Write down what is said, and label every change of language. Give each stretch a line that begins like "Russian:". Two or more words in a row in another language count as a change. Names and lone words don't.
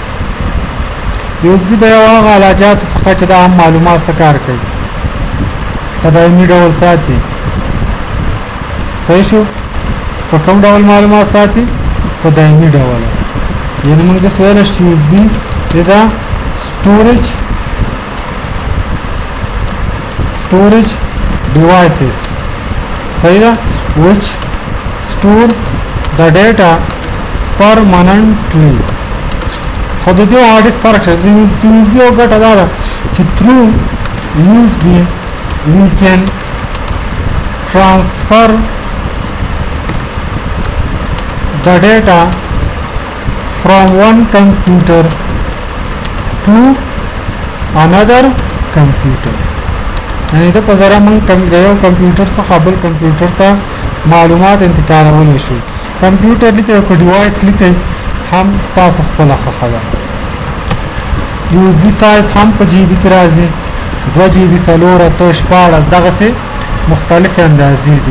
Pashto: یوز بي د یو هغه علاجاتو څخه چې دا هم معلومات څه کار کوي په دایمي ډول ساتي. صحیح شو. په کوم ډول معلومات ساتي؟ په دایمي ډول. یعنې موږ داسې ویلی چې یوز بي
English: is a storage devices
Pashto: صحیح ده
English: which store the data permanently.
Pashto: خو د دې هارد ډیسک فرق شته. د یوز بي یو ګټه دا ده چې
English: through USB we can transfer the data from one computer to another computer.
Pashto: یعنی دا په ذره موږ د یو کمپیوټر څخه بل کمپیوټر ته معلومات انتقالولی شو. کمپیوټر لیکئ او که ډیوایس لیکئ هم ستاسو خپله خوښه ده. یوز بي سایز هم په جی بي کې راځي 2 جی بي 4 8 16 دغسې مختلف اندازې دي.